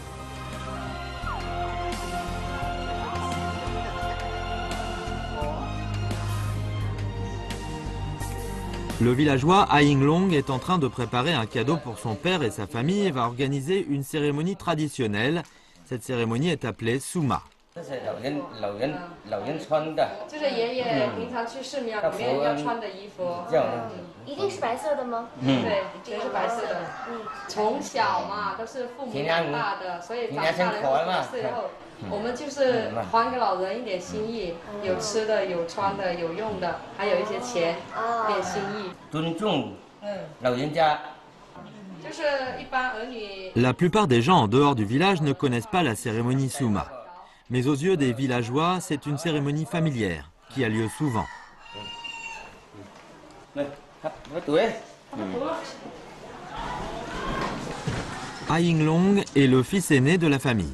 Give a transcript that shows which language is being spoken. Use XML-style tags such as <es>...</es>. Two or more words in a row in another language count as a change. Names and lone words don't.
<fr>Le villageois A Yinglong est en train de préparer un cadeau pour son père et sa famille et va organiser une cérémonie traditionnelle. Cette cérémonie est appelée Suma.</fr> <zh>这是老人穿的，就是爷爷平常去寺庙里面要穿的衣服。这样，一定是白色的吗？对，全是白色的。从小嘛都是父母养大的，所以长大了之后，我们就是还给老人一点心意，有吃的，有穿的，有用的，还有一些钱，一点心意。尊重老人家。</zh> <fr>La plupart des gens en dehors du village ne connaissent pas la cérémonie Suma. Mais aux yeux des villageois, c'est une cérémonie familière qui a lieu souvent. A Yinglong est le fils aîné de la famille.</fr>